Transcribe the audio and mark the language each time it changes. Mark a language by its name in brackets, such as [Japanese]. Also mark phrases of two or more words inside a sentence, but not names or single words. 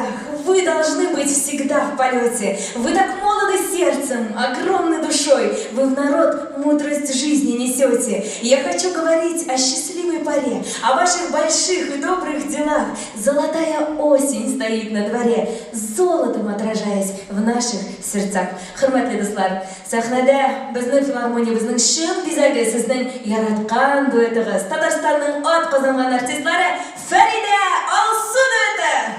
[Russian] Вы должны быть всегда в полете. Вы так молоды сердцем, огромной душой. Вы в народ мудрость жизни несете. Я хочу говорить о счастливой поре, о ваших больших и добрых делах. Золотая осень стоит на дворе, золотом отражаясь в наших сердцах. [Tatar] Хөрмәтле дуслар, сәхнәдә безнең филармония, безнең шын бизәге, сезнең яраткан дуэтыгыз, Татарстанның ат казанган артистлары Фәридә Алсу дуэты.